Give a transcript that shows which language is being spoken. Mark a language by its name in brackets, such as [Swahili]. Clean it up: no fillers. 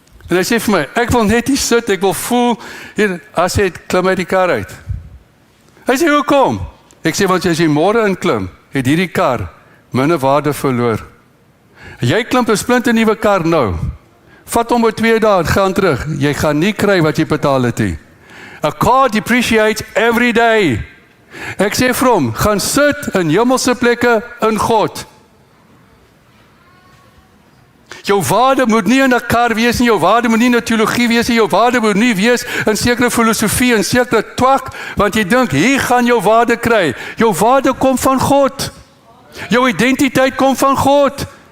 [Afrikaans] En hy sê vir my, ek wil net hier sit, ek wil voel, hier, as hy klim uit die kar uit. Hy sê, hoekom? Ek sê, want as jy môre inklim, het hierdie kar minder waarde verloor. Jy klim 'n splinte nuwe kar nou. Vat hom oor 2 dae, gaan terug. Jy gaan nie kry wat jy betaal het nie. [English] A car depreciates every day. [Afrikaans] Ek sê vir hom, gaan sit in hemelse plekke in God. Jou waarde moet nie in 'n kar wees nie, jou waarde moet nie in 'n teologie wees nie, jou waarde moet nie wees in sekere filosofie en sekere twak, want jy dink, hier gaan jou waarde kry. Jou waarde kom van God. Jou identiteit kom van God.